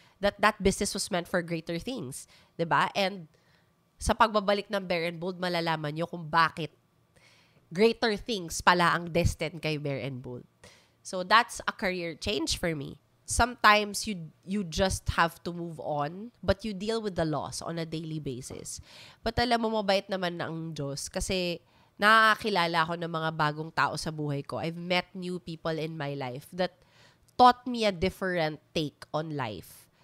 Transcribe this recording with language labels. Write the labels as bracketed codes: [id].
[en] That business was meant for greater things. [tl] 'Di ba? And, sa pagbabalik ng Bear and Bold, malalaman nyo kung bakit [en] greater things [tl] pala ang [en] destined [tl] kay Bear and Bold. [en] So, that's a career change for me. Sometimes you just have to move on, but you deal with the loss on a daily basis. [tl] But alam mo, mabait naman ng Diyos kasi nakakilala ako ng mga bagong tao sa buhay ko. [en] I've met new people in my life that taught me a different take on life.